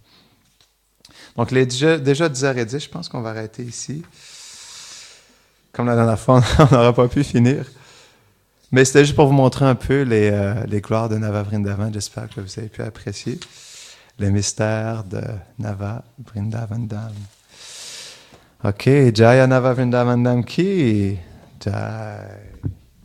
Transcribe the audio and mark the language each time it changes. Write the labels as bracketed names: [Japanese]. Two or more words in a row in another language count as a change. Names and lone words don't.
[French] Donc déjà 10h10, je pense qu'on va arrêter ici. Comme la dernière fois, on n'aura pas pu finir. Mais c'était juste pour vous montrer un peu les gloires de Nava Vrindavan. J'espère que vous avez pu apprécier les mystères de Nava Vrindavan Dham. Ok, [Hindi] जय नव वृन्दावन धाम की जय.